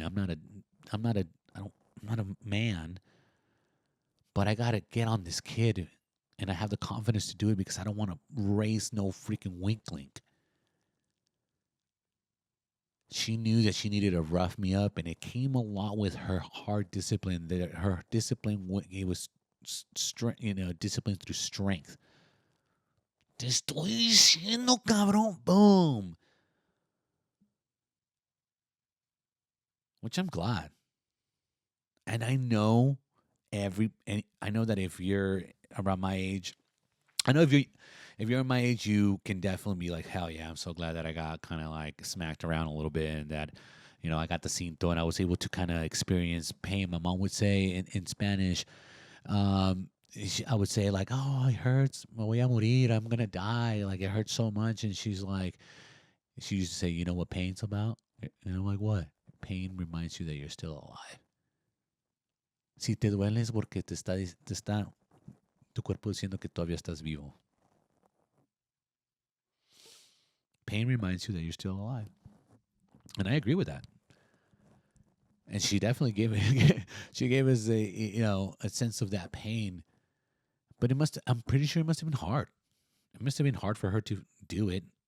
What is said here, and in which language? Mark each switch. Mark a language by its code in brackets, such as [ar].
[en] I'm not a I don't I'm not a man, but I gotta get on this kid, and I have the confidence to do it because I don't want to raise no freaking weakling. She knew that she needed to rough me up, and it came a lot with her hard discipline. That her discipline, it was strength, discipline through strength. [es] Te estoy diciendo, cabrón. [en] Boom. Which I'm glad. And I know that if you're around my age, I know if you're my age, you can definitely be like, hell yeah, I'm so glad that I got kind of like smacked around a little bit, and that, I got the cinto and I was able to kind of experience pain. My mom would say in Spanish, I would say like, oh, it hurts, [es] me voy a morir, [en] I'm gonna die, like it hurts so much, and she's like, she used to say, you know what pain's about? And I'm like, what? Pain reminds you that you're still alive. [es] Si te duele es porque te está tu cuerpo diciendo que todavía estás vivo. [en] Pain reminds you that you're still alive. And I agree with that. And she definitely she gave us a sense of that pain. But I'm pretty sure it must have been hard. It must have been hard for her to do it.